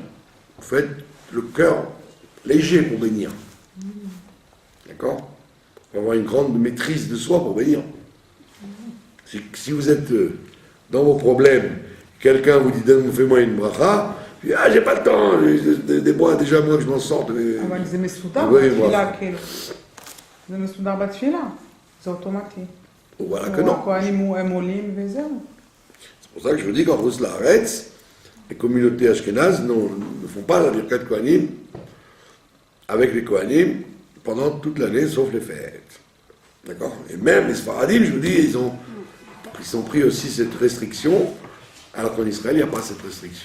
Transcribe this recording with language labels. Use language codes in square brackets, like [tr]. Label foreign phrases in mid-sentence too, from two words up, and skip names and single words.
[fr] Vous faites le cœur léger pour bénir. D'accord? Il faut avoir une grande maîtrise de soi pour bénir. Si vous êtes dans vos problèmes, quelqu'un vous dit fais-moi une bracha, puis j'ai pas le temps, déjà moi que je m'en sorte. [he] אבל זה מסודר [fr] Oui, [he] בתפילה, כאילו. זה מסודר בתפילה. זה אוטומטי. [fr] Voilà que non. [he] הכהנים הם עולים וזהו. [fr] C'est pour ça que je vous dis qu'en [he] חוץ לארץ, [fr] les communautés ashkénazes ne font pas la [he] ברכת כהנים [fr] avec les Kohanim pendant toute l'année, sauf les fêtes. D'accord? Et même les Sfaradim, je vous dis, ils ont pris aussi cette restriction, alors qu'en Israël, il n'y a pas cette restriction.